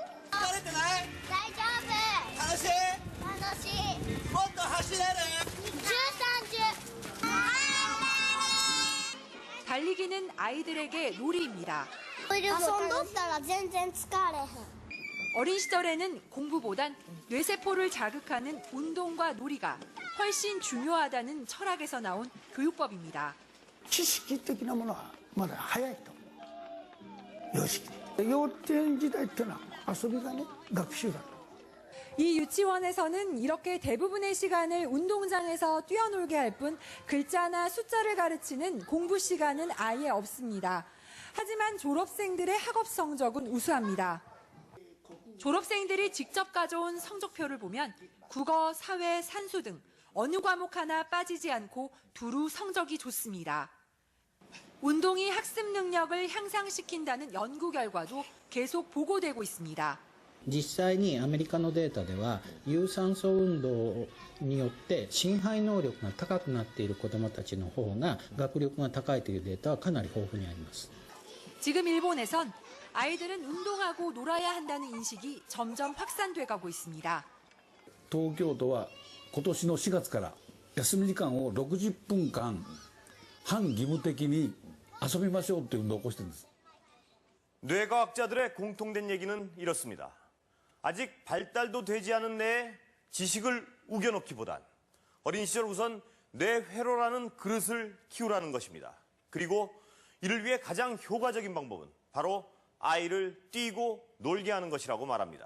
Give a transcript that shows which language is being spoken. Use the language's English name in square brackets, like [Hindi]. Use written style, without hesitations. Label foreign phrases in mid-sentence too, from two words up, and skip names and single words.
[Korean] 달리기는 아이들에게 놀이입니다. 어린 시절에는 공부보단 뇌세포를 자극하는 운동과 놀이가 훨씬 중요하다는 철학에서 나온 교육법입니다. [Japanese] 知識的なものはまだ早いと思う。幼少期。幼稚園時代っていうのは遊びがね、学習だと。 [Korean] 이 유치원에서는 이렇게 대부분의 시간을 운동장에서 뛰어놀게 할 뿐 글자나 숫자를 가르치는 공부 시간은 아예 없습니다. 하지만 졸업생들의 학업 성적은 우수합니다. 졸업생들이 직접 가져온 성적표를 보면 국어, 사회, 산수 등 어느 과목 하나 빠지지 않고 두루 성적이 좋습니다. 운동이 학습 능력을 향상시킨다는 연구 결과도 계속 보고되고 있습니다. [Japanese] 実際にアメリカのデータでは有酸素運動によって心肺能力が高くなっている子どもたちの方が学力が高いというデータはかなり豊富にあります。 [Korean] 지금 일본에선 아이들은 운동하고 놀아야 한다는 인식이 점점 확산돼 가고 있습니다. [Japanese] 東京都は今年の4月から休み時間を60分間半義務的に遊びましょうという運動を起こしてるんです。 [Korean] 뇌과학자들의 공통된 얘기는 이렇습니다. 아직 발달도 되지 않은 뇌에 지식을 우겨넣기보단 어린 시절 우선 뇌회로라는 그릇을 키우라는 것입니다. 그리고 이를 위해 가장 효과적인 방법은 바로 아이를 뛰고 놀게 하는 것이라고 말합니다.